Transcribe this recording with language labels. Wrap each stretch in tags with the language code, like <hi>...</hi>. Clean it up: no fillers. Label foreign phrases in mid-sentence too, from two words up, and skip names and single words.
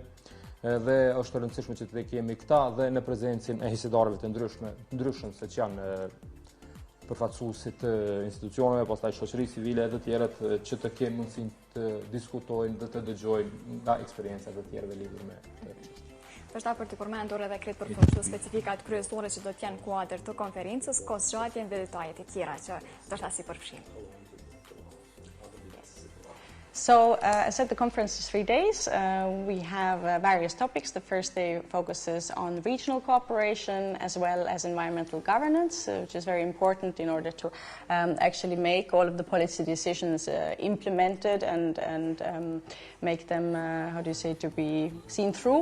<sq>Dhe është e rëndësishme që të kemi këta dhe në prezencën e hisidarëve të ndryshëm se që janë përfaqësuesit të institucioneve, pastaj shoqërisë civile dhe të tjerët që të kenë mundësinë të diskutojnë dhe të dëgjojnë nga eksperiencat e tjerëve lidhur me këtë çështje. Përshta për të përmendur edhe këtë përfaqësues specifikat kryesore që do të jenë kuadër të konferencës, kosgjatin dhe detajet e tjera që ndoshta si përfshin.</sq> <en>So, as I said, the conference is 3 days. We have various topics. The first day focuses on regional cooperation as well as environmental governance, which is very important in order to actually make all of the policy decisions implemented and make them, to be seen through.</en>